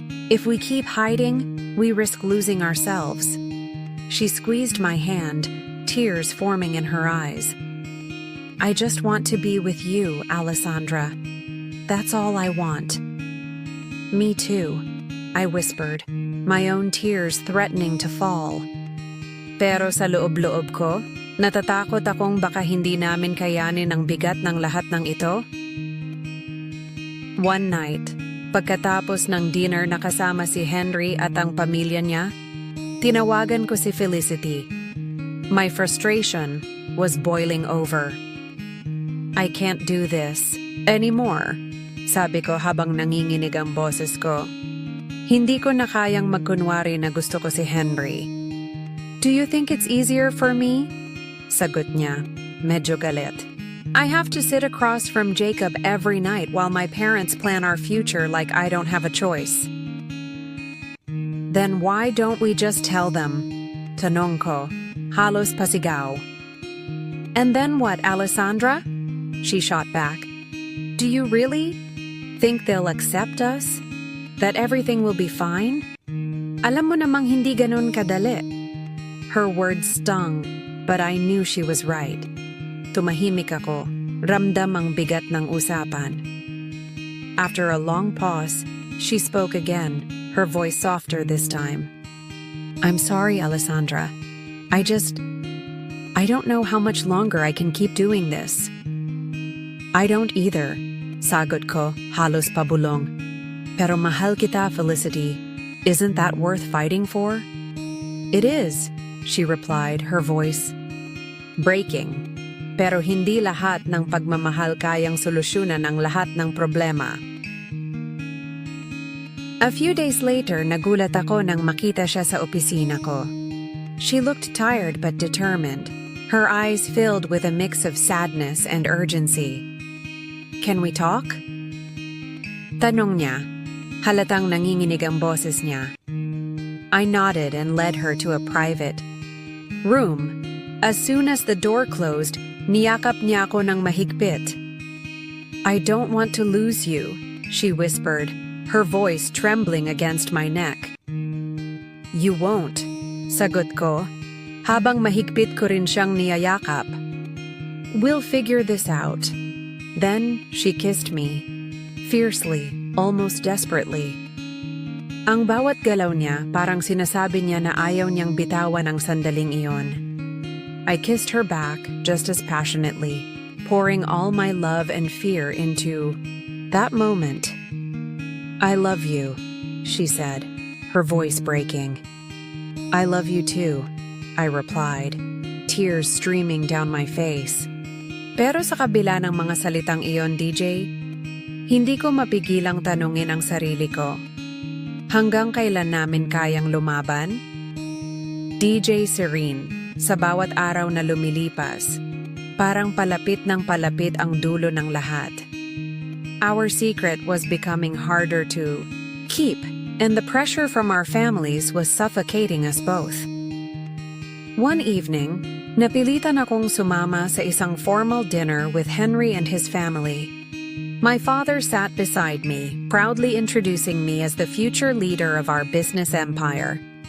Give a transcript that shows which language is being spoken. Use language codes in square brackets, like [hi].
[en] If we keep hiding, we risk losing ourselves. She squeezed my hand, tears forming in her eyes. "I just want to be with you, Alessandra. That's all I want." "Me too," I whispered, my own tears threatening to fall. [tl] Pero sa loob-loob ko, natatakot akong baka hindi namin kayanin ang bigat ng lahat ng ito. [en] One night, [tl] pagkatapos ng dinner na kasama si Henry at ang pamilya niya, tinawagan ko si Felicity. [en] My frustration was boiling over. "I can't do this anymore," [tl] sabi ko habang nanginginig ang boses ko. Hindi ko na kayang magkunwari na gusto ko si Henry. [en] "Do you think it's easier for me?" [tl] sagot niya, medyo galit. [en] "I have to sit across from Jacob every night while my parents plan our future like I don't have a choice." "Then why don't we just tell them?" [tl] tanong ko, halos pasigaw. [en] "And then what, Alessandra?" she shot back. "Do you really think they'll accept us? That everything will be fine?" [tl] Alam mo namang hindi ganun kadali. [en] Her words stung, but I knew she was right. [tl] Tumahimik ako, ramdam ang bigat ng usapan. [en] After a long pause, she spoke again, her voice softer this time. I'm sorry, Alessandra. I don't know how much longer I can keep doing this. I don't either, [tl] sagot ko, halos pabulong. Pero mahal kita, [en] Felicity. Isn't that worth fighting for? It is, she replied, her voice breaking. [tl] Pero hindi lahat ng pagmamahal kayang solusyonan ang lahat ng problema. [en] A few days later, [tl] nagulat ako nang makita siya sa opisina ko. [en] She looked tired but determined, her eyes filled with a mix of sadness and urgency. Can we talk? [tl] Tanong niya. Halatang nanginginig ang boses niya. [en] I nodded and led her to a private room. As soon as the door closed, [tl] niyakap niya ako ng mahigpit. [en] I don't want to lose you, she whispered, her voice trembling against my neck. You won't, [tl] sagot ko, habang mahigpit ko rin siyang niyayakap. [en] We'll figure this out. Then she kissed me, fiercely, almost desperately. [tl] Ang bawat galaw niya parang sinasabi niya na ayaw niyang bitawan ang sandaling iyon. [en] I kissed her back just as passionately, pouring all my love and fear into that moment. I love you, she said, her voice breaking. I love you too, I replied, tears streaming down my face. [tl] Pero sa kabila ng mga salitang iyon, DJ, hindi ko mapigilang tanungin ang sarili ko. Hanggang kailan namin kayang lumaban? DJ Serene, sa bawat araw na lumilipas, parang palapit ng palapit ang dulo ng lahat. [en] Our secret was becoming harder to keep, and the pressure from our families was suffocating us both. One evening, [tl] napilitan akong sumama sa isang [en] formal dinner with Henry and his family. My father sat beside me, proudly introducing me as the future leader of our business empire.